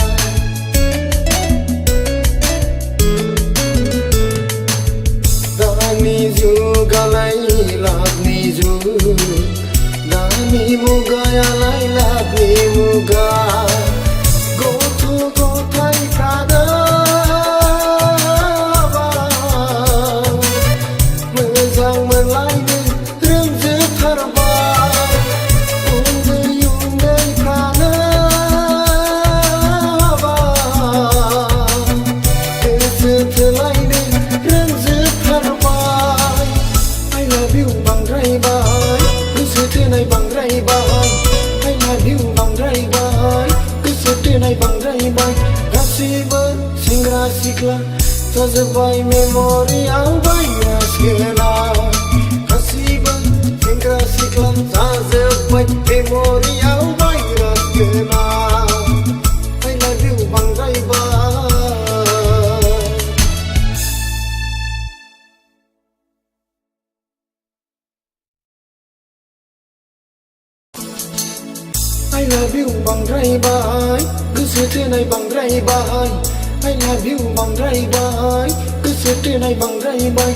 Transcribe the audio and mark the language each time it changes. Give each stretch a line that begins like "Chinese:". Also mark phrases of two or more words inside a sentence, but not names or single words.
Bodo: दानि जुगालाय लाभनि जुग दानि मुगायालाय लाभनि मुगा गथ' गथायफ्रानो मोजां मोनलायनो रोंजोबथारबाय उन्दै उन्दैफ्रानो गोसो थोलायनो रोंजोबथारबाय
English: I love you
Bodo: बांद्राय बाय गोसो थोनाय बांद्राय बाय
English: I love you
Bodo: बांद्राय बाय गोसो थोनाय बांद्राय बाय गासिबो सेंग्रा सिख्ला जाजोब्बाय
English: memoryआव virus
Bodo: गोनां गासिबो सेंग्रा सिख्ला जाजोब्बाय
English: memoryआव virus
Bodo: गोनां
English: I love you
Bodo: बांद्राय बाय
English: I love you
Bodo: बांद्राय बाय गोसो थोनाय बांद्राय बाय
English: I love you
Bodo: बांद्राय बाय गोसो थोनाय बांद्राय बाय